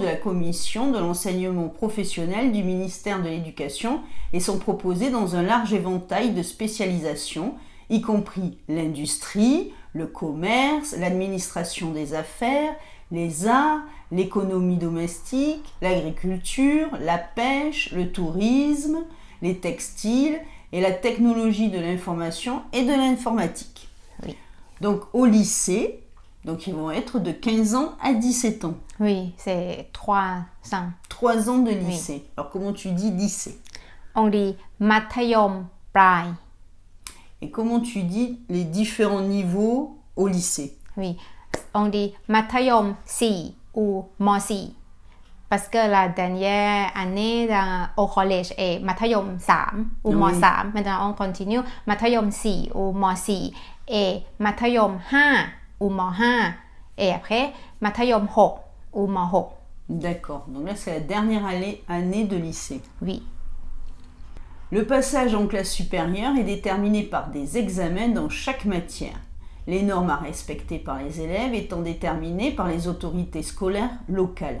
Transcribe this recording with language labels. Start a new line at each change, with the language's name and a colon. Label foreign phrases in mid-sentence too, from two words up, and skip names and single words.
French: la commission de l'enseignement professionnel du ministère de l'Éducation et sont proposés dans un large éventail de spécialisations, y compris l'industrie, le commerce, l'administration des affaires, les arts, l'économie domestique, l'agriculture, la pêche, le tourisme, les textiles et la technologie de l'information et de l'informatique. Oui. Donc au lycée, donc ils vont être de 15 ans à 17 ans. oui, c'est 3 ans. 3 ans de lycée. Alors comment tu dis lycée? On dit
Thai: มัธยมปลาย
French: Et comment tu dis les différents niveaux au lycée? Oui, on dit มัธยม4 ou ม4 parce que la dernière année au collège est มัธยม3 ou ม Oui. 3 maintenant on continue มัธยม4 ou ม4 et มัธยม5 ou ม5 et après มัธยม6 ou ม6 D'accord. Donc là c'est la dernière année de lycée. Oui, Le passage en classe supérieure est déterminé par des examens dans chaque matière. Les normes à respecter par les élèves étant déterminées par les autorités scolaires locales.